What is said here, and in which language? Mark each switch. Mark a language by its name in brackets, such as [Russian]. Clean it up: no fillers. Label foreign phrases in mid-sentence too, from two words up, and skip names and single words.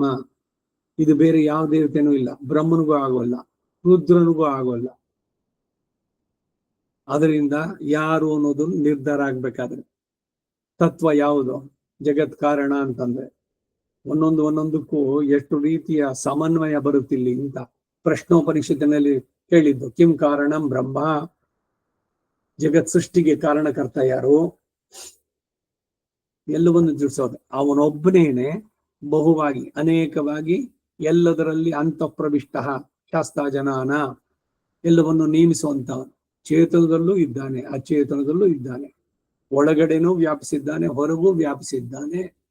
[Kannada] ಇದು ಬೇರೆ ಯಾವ ದೇವತೆನೂ ಇಲ್ಲ. ಬ್ರಹ್ಮನಿಗೂ ಆಗೋಲ್ಲ, ರುದ್ರನಿಗೂ ಆಗೋಲ್ಲ. ಅದರಿಂದ ಯಾರು ಅನ್ನೋದು ನಿರ್ಧಾರ ಆಗ್ಬೇಕಾದ್ರೆ ತತ್ವ ಯಾವುದು, ಜಗತ್ ಕಾರಣ ಅಂತಂದ್ರೆ ಒಂದೊಂದಕ್ಕೂ ಎಷ್ಟು ರೀತಿಯ ಸಮನ್ವಯ ಬರುತ್ತಿಲ್ಲಿ ಅಂತ ಪ್ರಶ್ನೋಪನಿಷತ್ತಿನಲ್ಲಿ ಹೇಳಿದ್ದು. [Sanskrit] ಕಿಂ ಕಾರಣಂ ಬ್ರಹ್ಮ, [Kannada] ಜಗತ್ ಸೃಷ್ಟಿಗೆ ಕಾರಣಕರ್ತ ಯಾರು, ಎಲ್ಲವನ್ನು ತಿಳಿಸೋದು. ಅವನೊಬ್ಬನೇನೆ ಬಹುವಾಗಿ ಅನೇಕವಾಗಿ ಎಲ್ಲದರಲ್ಲಿ [Sanskrit] ಅಂತಃಪ್ರವಿಷ್ಟ ಶಾಸ್ತಾಜನಾನ, [Kannada] ಎಲ್ಲವನ್ನು ನೇಮಿಸುವಂತವನು. ಚೇತನದಲ್ಲೂ ಇದ್ದಾನೆ, ಅಚೇತನದಲ್ಲೂ ಇದ್ದಾನೆ, ಒಳಗಡೆನೂ ವ್ಯಾಪಿಸಿದ್ದಾನೆ, ಹೊರಗೂ ವ್ಯಾಪಿಸಿದ್ದಾನೆ.